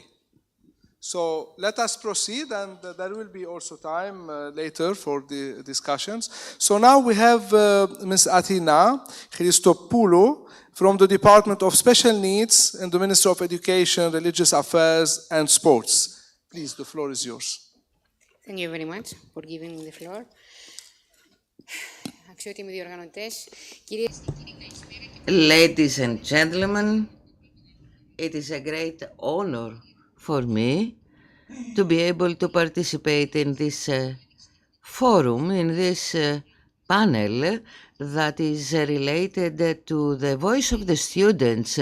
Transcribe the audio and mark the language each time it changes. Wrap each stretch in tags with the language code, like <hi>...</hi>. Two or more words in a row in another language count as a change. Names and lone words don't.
<en>So let us proceed, and there will be also time later for the discussions. So now we have Ms. Athina Christopoulou from the Department of Special Needs in the Ministry of Education, Religious Affairs and Sports. Please, the floor is yours. Thank you very much for giving me the floor.</en> <el>Αξιότιμοι διοργανωτές, κυρίες και κύριοι, καλησπέρα.</el> <en>Ladies and gentlemen, it is a great honor for me to be able to participate in this forum, in this panel that is related to the voice of the students.</en>